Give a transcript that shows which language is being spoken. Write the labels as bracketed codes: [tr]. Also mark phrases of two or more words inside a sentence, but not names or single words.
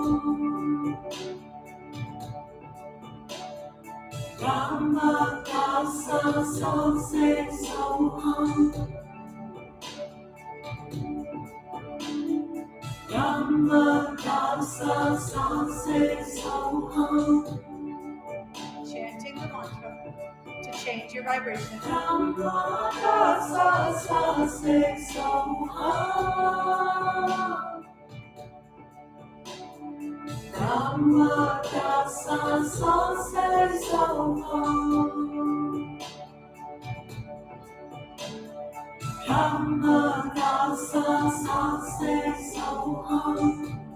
[sa] Rama da sa se so ha. Rama da sa se so ha. [en] Chanting the mantra to change your vibration. [sa] Rama da sa se so ha. Rama da sa se so ha. Rama da sa se so ha.